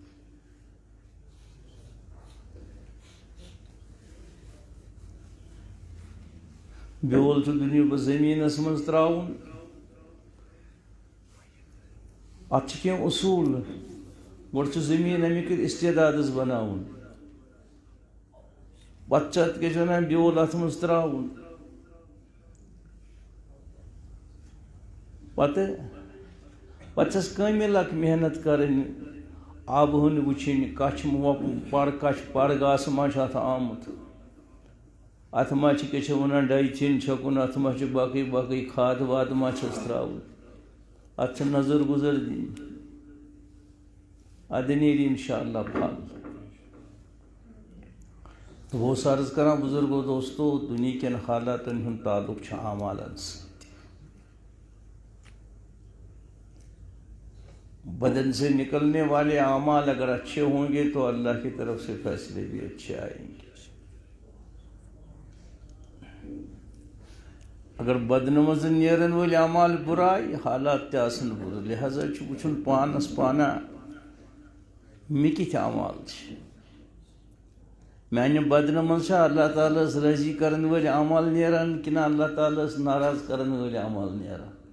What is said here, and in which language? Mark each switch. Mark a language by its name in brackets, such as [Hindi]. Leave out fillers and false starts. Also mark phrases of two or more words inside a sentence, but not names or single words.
[Kashmiri] بیول چھُ دُنیاہُک زٔمیٖنس منٛز ترٛاوُن اتھ چھِ کینٛہہ اصوٗل گۄڈٕ چھُ زٔمیٖن امیُک استعدادس بناوُن پتہٕ چھُ اتھ کیٛاہ چھِ ونان بیول اتھ منٛز ترٛاوُن پتہٕ چھس کٲمِل اکھ محنت کرٕنۍ آبہٕ ہٕن وٕچھِنۍ کچھ پر گاسہٕ ما چھُ اتھ آمُت اتھ ما چھِ کیٛاہ چھِ ونان ڈایتھین چھکُن اتھ ما چھِ باقٕے کھاد واد ما چھس ترٛاوٕنۍ اتھ چھِ نظر گُزر دِنۍ ادٕ نیرِ انشاء اللہ پھل تو بہٕ اوسُس عرض کران بزرگو دوستو دُنیا کٮ۪ن حالاتن ہُنٛد تعلق چھُ اعمالن سۭتۍ [Urdu] بدن سے نکلنے والے اعمال اگر اچھے ہوں گے تو اللہ کی طرف سے فیصلے بھی اچھے آئیں گے [Kashmiri] اگر بدن منٛز نیرن وٲلۍ اعمال برایہِ حالات تہِ آسن بُرٕ لہذا چھُ وٕچھُن پانس پانا مےٚ کِتھۍ اعمال چھِ میانہِ بدنہٕ منٛز چھا اللہ تعالیٰ ہس رٲضی کرن وٲلۍ اعمال نیران کِنہٕ اللہ تعالیٰ ہس ناراض کرن وٲلۍ اعمال نیران